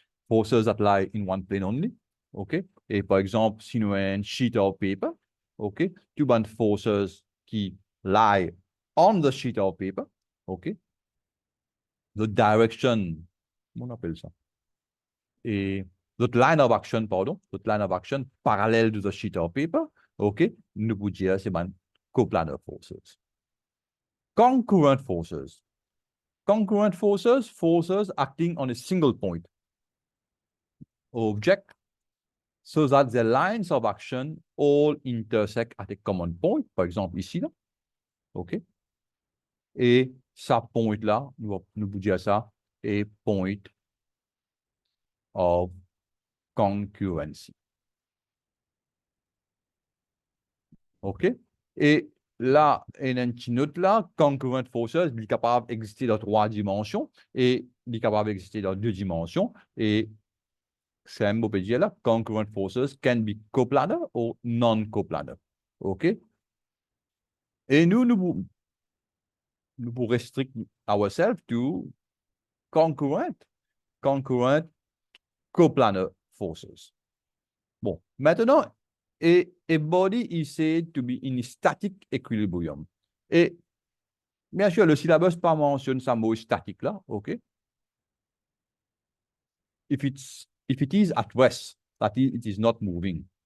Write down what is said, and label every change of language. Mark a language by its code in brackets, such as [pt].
[en] Forces that lie in one plane only. OK? [fr] Et par exemple, si nous avons un [en] sheet of paper, [fr] OK? Tu as [en] forces qui lie on the sheet of paper. [fr] OK? [en] The direction, [fr] on appelle ça. [en] Et the line of action, pardon, the line of action parallèle to the sheet of paper. OK? [fr] Nous pouvons dire c'est coplanar forces. [en] Concurrent forces. Concurrent forces, forces acting on a single point. Object, so that the lines of action all intersect at a common point. [fr] Par exemple, ici, là. OK? Et ça point là, nous pouvons dire ça, est [en] point of concurrency. OK? [fr] Et là, il y a une petite note là, concurrent forces, il est capable d'exister dans 3 dimensions et il est capable d'exister dans 2 dimensions. Et c'est un mot peut dire là, [en] concurrent forces can be coplanar [fr] ou non-coplanar. [en] OK? [fr] Et nous pouvons [en] restrict ourselves to concurrent coplanar forces. [fr] Bon, maintenant, [en] a body is said to be in static equilibrium. [fr] Et bien sûr, le syllabus pas mentionne ça mot statique là, OK? [en] If it is at rest, that is, it is not moving.